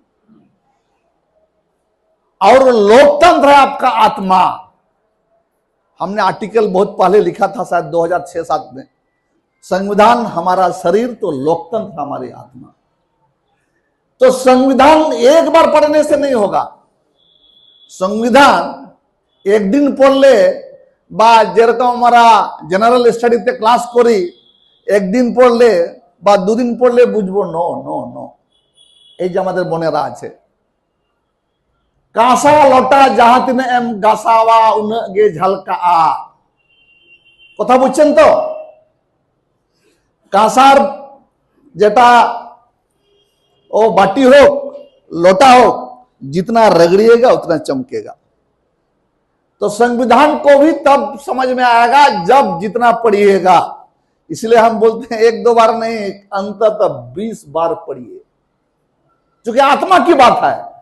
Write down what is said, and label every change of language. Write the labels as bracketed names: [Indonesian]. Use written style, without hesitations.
[Hindi] और लोकतंत्र है आपका आत्मा। हमने आर्टिकल बहुत पहले लिखा था, शायद 2006-7 में, संविधान हमारा शरीर तो लोकतंत्र हमारी आत्मा। तो संविधान एक बार पढ़ने से नहीं होगा। संविधान एक दिन पढ़ले [Bangla] বা যেরকম আমরা জেনারেল স্টাডিতে ক্লাস করি, একদিন পড়লে বা দুদিন পড়লে বুঝবো, নো নো নো। এই যে আমাদের বোনেরা আছে, [Santali] কাঁসা লটা জাহাতিনে এম গাসাওয়া উনগে ঝালকা আ, [Bangla] কথা বুঝছেন তো? কাঁসার যেটা [Hindi] ओ बाटी हो, लोटा हो, जितना रगड़िएगा उतना चमकेगा। तो संविधान को भी तब समझ में आएगा जब जितना पढ़िएगा। इसलिए हम बोलते हैं 1-2 बार नहीं, अंततः 20 बार पढ़िए, क्योंकि आत्मा की बात है।